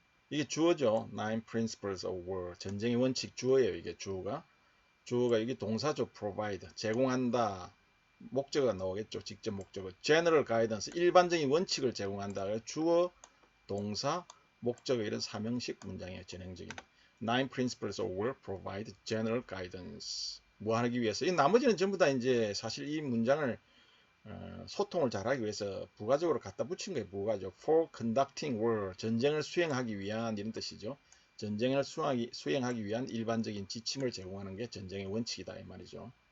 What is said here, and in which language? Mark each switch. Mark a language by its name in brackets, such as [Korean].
[Korean] 이게 주어죠. [English] Nine Principles of War. [Korean] 전쟁의 원칙 주어예요. 이게 주어가 이게 동사죠. Provide. 제공한다. 목적어가 나오겠죠. 직접 목적어. [English] General Guidance. [Korean] 일반적인 원칙을 제공한다. 주어, 동사, 목적어, 이런 삼형식 문장이에요. 전형적인. [English] Nine Principles of War provide general guidance. [Korean] 뭐 하기 위해서? 이 나머지는 전부 다 이제 사실 이 문장을 소통을 잘하기 위해서 부가적으로 갖다 붙인 거예요. 부가적. [English] For conducting war. [Korean] 전쟁을 수행하기 위한, 이런 뜻이죠. 전쟁을 수행하기 위한 일반적인 지침을 제공하는 게 전쟁의 원칙이다, 이 말이죠.